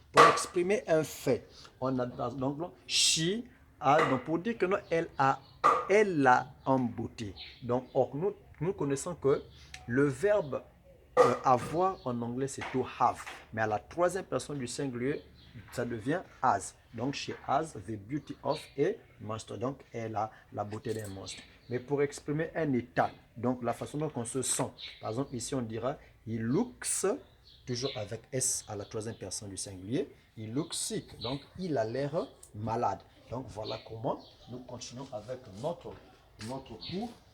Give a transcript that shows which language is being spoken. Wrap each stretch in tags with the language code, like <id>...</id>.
<fr>Pour exprimer un fait, on a donc</fr> <en>she a,</en> <fr>donc pour dire que non, elle l'a embouté. Donc or, nous connaissons que le verbe avoir en anglais c'est to have, mais à la troisième personne du singulier ça devient has.</fr> <en>Donc she has the beauty of a monster.</en> <fr>Donc elle a la beauté d'un monstre. Mais pour exprimer un état, donc la façon dont on se sent. Par exemple ici on dira he looks, toujours avec S à la troisième personne du singulier.</fr> <en>He looks sick.</en> <fr>Donc il a l'air malade. Donc voilà comment nous continuons avec notre cours.</fr>